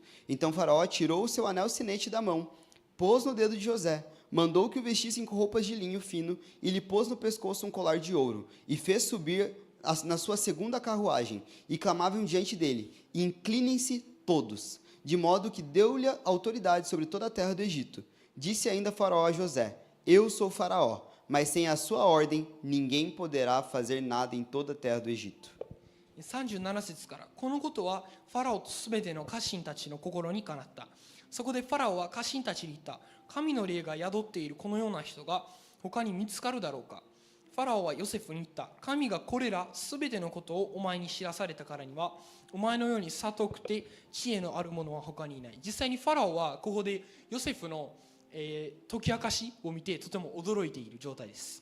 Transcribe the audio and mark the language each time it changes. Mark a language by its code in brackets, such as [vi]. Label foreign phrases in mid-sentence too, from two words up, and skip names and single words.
[pt] Então Faraó tirou o seu anel sinete da mão, pôs no dedo de José, mandou que o vestissem com roupas de linho fino e lhe pôs no pescoço um colar de ouro, e fez subir na sua segunda carruagem, e clamavam diante dele: inclinem-se todos, de modo que deu-lhe autoridade sobre toda a terra do Egito. Disse ainda Faraó a José: eu sou Faraó, mas sem a sua ordem ninguém poderá fazer nada em toda a terra do Egito. [ja] 37 節から、このことはファラオとすべての家臣たちの心にかなった。そこでファラオは家臣たちに言った。神の霊が宿っているこのような人が他に見つかるだろうか。ファラオはヨセフに言った。神がこれらすべてのことをお前に知らされたからには、お前のように悟くて知恵のある者は他にいない。実際にファラオはここでヨセフの解き明かしを見てとても驚いている状態です。